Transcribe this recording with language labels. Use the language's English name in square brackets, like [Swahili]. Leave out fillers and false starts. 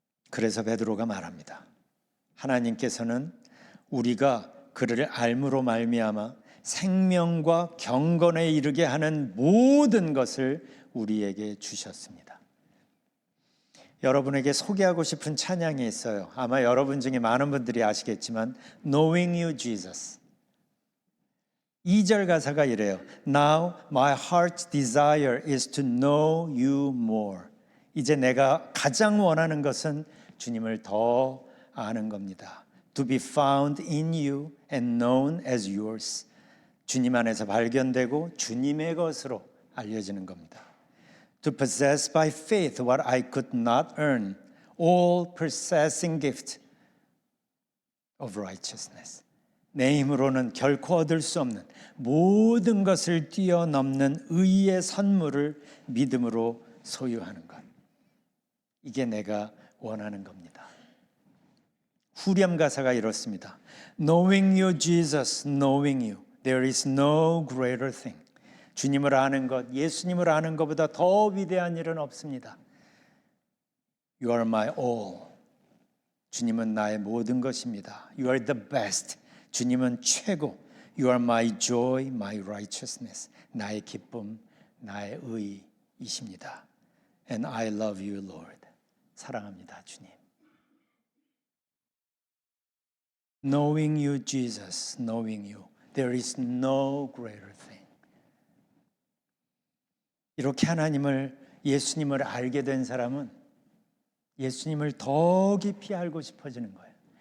[Korean] 그래서 베드로가 말합니다. 하나님께서는 우리가 그를 알므로 말미암아 생명과 경건에 이르게 하는 모든 것을 우리에게 주셨습니다. 여러분에게 소개하고 싶은 찬양이 있어요. 아마 여러분 중에 많은 분들이 아시겠지만 Knowing You Jesus. 2절 가사가 이래요. [English] Now my heart's desire is to know you more. [Korean] 이제 내가 가장 원하는 것은 주님을 더 아는 겁니다. [English] To be found in you and known as yours. [Korean] 주님 안에서 발견되고 주님의 것으로 알려지는 겁니다. [English] To possess by faith what I could not earn, all possessing gift of righteousness. [Korean] 내 힘으로는 결코 얻을 수 없는 모든 것을 뛰어넘는 의의 선물을 믿음으로 소유하는 것. 이게 내가 원하는 겁니다. 후렴 가사가 이렇습니다. [English] Knowing you, Jesus, knowing you, there is no greater thing. [Korean] 주님을 아는 것, 예수님을 아는 것보다 더 위대한 일은 없습니다. [English] You are my all. [Korean] 주님은 나의 모든 것입니다. [English] You are the best. [Korean] 주님은 최고. [English] You are my joy, my righteousness. [Korean] 나의 기쁨, 나의 의이십니다. [English] And I love you, Lord. [Korean] 사랑합니다, 주님. [English] Knowing you, Jesus, knowing you, there is no greater thing. [Korean] 이렇게 하나님을, 예수님을 알게 된 사람은 예수님을 더 깊이 알고 싶어지는 거예요.